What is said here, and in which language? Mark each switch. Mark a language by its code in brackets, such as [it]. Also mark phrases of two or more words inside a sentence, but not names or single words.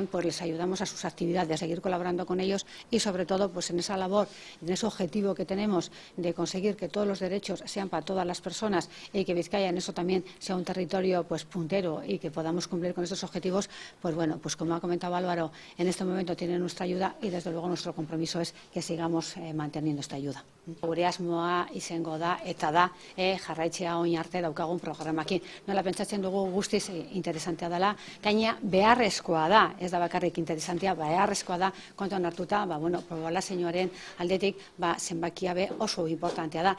[es] pues les ayudamos a sus actividades, a seguir colaborando con ellos y sobre todo pues en esa labor, en ese objetivo que tenemos de conseguir que todos los derechos sean para todas las personas y que Vizcaya en eso también sea un territorio pues puntero y que podamos cumplir con estos objetivos, pues bueno, pues como ha comentado Álvaro, en este momento tiene nuestra ayuda y desde luego nuestro compromiso es que sigamos manteniendo esta ayuda. [eu] Gure asmoa izango da eta da jarraitzea orain arte daukagun programakin. Nola pentsatzen dugu guztiz interesantea dela, gaina beharrezkoa da, ez da bakarrik interesantea, beharrezkoa da kontuan hartuta, bueno, poblazioaren aldetik zenbakia be oso importantea da.